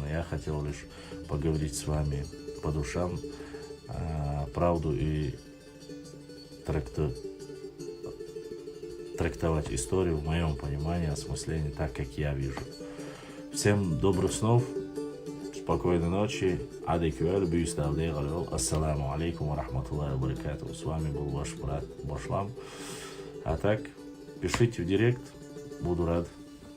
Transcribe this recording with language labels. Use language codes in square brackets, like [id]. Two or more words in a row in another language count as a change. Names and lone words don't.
[ru] Я хотел лишь поговорить с вами по душам, правду и трактовать историю в моем понимании, осмыслении, так, как я вижу. Всем добрых снов, спокойной ночи. [ar] السلام عليكم ورحمة الله وبركاته. [ru] С вами был ваш брат Башлам. А так, пишите в директ, буду рад